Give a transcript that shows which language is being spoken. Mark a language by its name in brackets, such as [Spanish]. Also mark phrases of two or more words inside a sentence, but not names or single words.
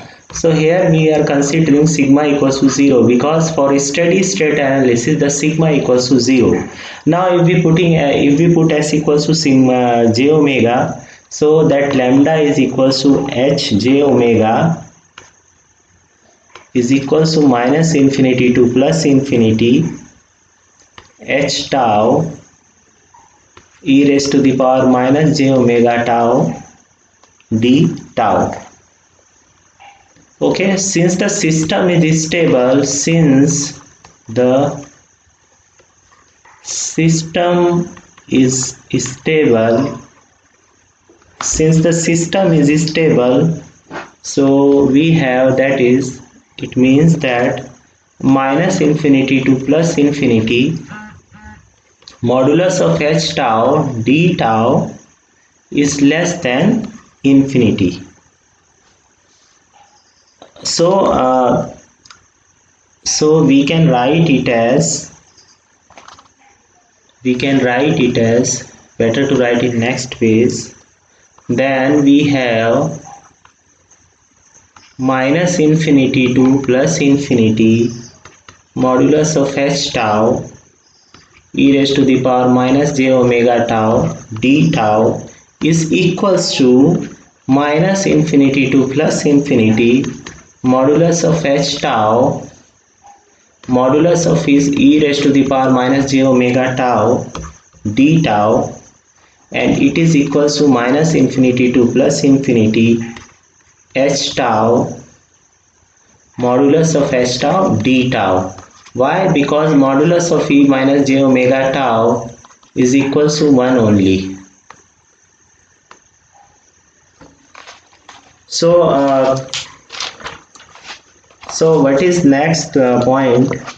[English] So here we are considering sigma equals to 0, because for steady state analysis the sigma equals to 0. Now if we put s equals to sigma j omega, so that lambda is equals to h j omega is equals to minus infinity to plus infinity h tau e raised to the power minus j omega tau d tau. Okay, since the system is stable, since the system is stable, so we have, that is, it means that minus infinity to plus infinity modulus of h tau d tau is less than infinity. So we can write it as, better to write it next ways. Then we have minus infinity to plus infinity modulus of h tau e raised to the power minus j omega tau d tau is equals to minus infinity to plus infinity modulus of h tau modulus of is e raised to the power minus j omega tau d tau, and it is equals to minus infinity to plus infinity h tau modulus of h tau d tau. Why? Because modulus of e minus j omega tau is equals to 1 only. So what is next point?